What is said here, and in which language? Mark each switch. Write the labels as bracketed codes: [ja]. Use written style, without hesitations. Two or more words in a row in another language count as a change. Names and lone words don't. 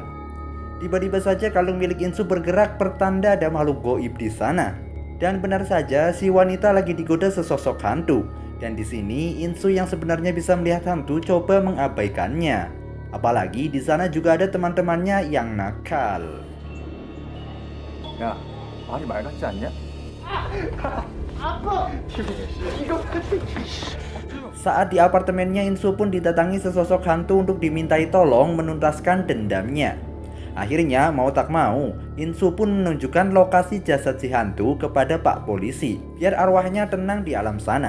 [id] Tiba-tiba saja kalung milik Insu bergerak, pertanda ada makhluk goib di sana. Dan benar saja si wanita lagi digoda sesosok hantu. Dan di sini Insu yang sebenarnya bisa melihat hantu coba mengabaikannya. Apalagi di sana juga ada teman-temannya yang nakal. [ko] 야, 말이 말 같지 않냐? [id] Saat di apartemennya, Insu pun didatangi sesosok hantu untuk dimintai tolong menuntaskan dendamnya. Akhirnya mau tak mau, Insu pun menunjukkan lokasi jasad si hantu kepada Pak Polisi biar arwahnya tenang di alam sana.